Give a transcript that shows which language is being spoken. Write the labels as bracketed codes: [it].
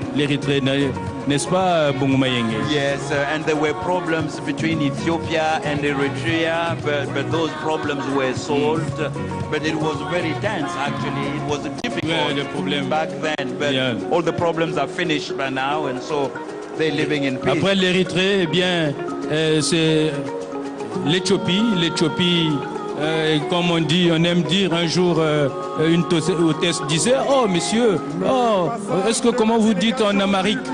[fr] L'Érythrée, n'est-ce pas, Bongo Mayenge? [en] Yes, and there were problems between Ethiopia and Eritrea, but those problems were solved. But it was very tense, actually. It was difficult back then, but all the problems are finished by now, and so they're living in peace. [fr] Après l'Érythrée, eh bien, c'est l'Éthiopie. L'Éthiopie, comme on dit, on aime dire un jour, une hôtesse disait, oh monsieur, est-ce que comment vous dites en amharique?